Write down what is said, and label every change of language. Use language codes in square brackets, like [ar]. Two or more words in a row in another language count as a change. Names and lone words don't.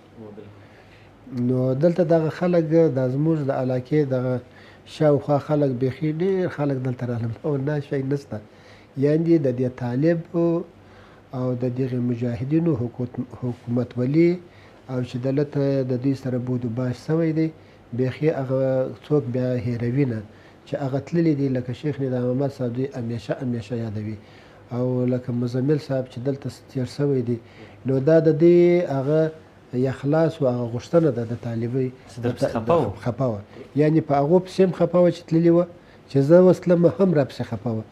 [ps] نو دلته دغه خلک دا زموږ د علاقې دغه شاوخوا خلک بیخي ډېر خلک دلته راغلم او نه شی نشته، یعنې د دې طالب او د دغې مجاهدینو حکومتولي او چې دلته د دوی سره بود و باش سوی دی، بیخي هغه څوک بیا هېروي نه چې هغه تللي دي. لکه شیخ نظام محمد صاحب دوی همیشه یادوي، او لکه مزمل صاحب چې دلته تیر سوی دی. نو دا د دې هغه اخلاص او هغه غوښتنه ده د طالبۍ خفه وه، یعنې په هغو پسې هم خفه وه چې تللي وه، چې زه اوس تلم هم راپسې خفه وه.